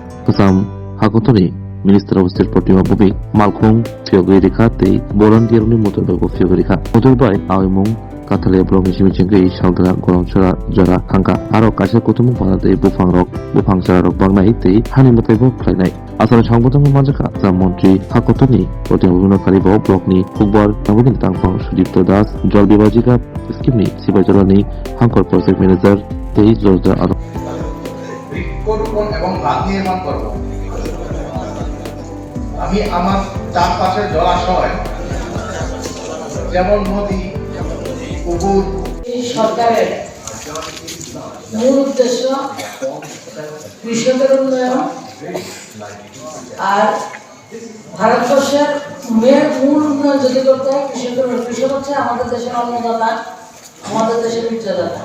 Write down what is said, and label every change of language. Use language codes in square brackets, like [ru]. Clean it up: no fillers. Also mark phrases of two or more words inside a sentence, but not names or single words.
[trp] kusam hakotori [en] Minister of State [trp] Protima Bobik Malkhung Fiogui Rikha tei Volunteer ni motorbike bo Fiogui Rikha motorbike awimung Kathalia blok ni simi chengkei salgra gorongchara jara hangka aro kaisa kutumung pada tei buphangsara rok bangnai tei hani motai bo khlainai asal sangbotang manjaka ja mantri hakotoni Protima Bobino karibo blok ni hukbar nabuni tangpang Sudipto Das jol bibajika scheme ni sibajalani hangkor [en] project manager [trp] tei jorda aro [bn] বৃক্ষরোপণ এবং বাঁধ নির্মাণ করব। আমি আমার চারপাশের জলাশয় যেমন নদী পুকুর এই সরকারের মূল উদ্দেশ্য কৃষকের উন্নয়ন আর ভারতবর্ষের মূল উন্নয়ন যদি করতে হয় কৃষক হচ্ছে আমাদের দেশের অন্নদাতা, আমাদের দেশের উচ্চদাতা।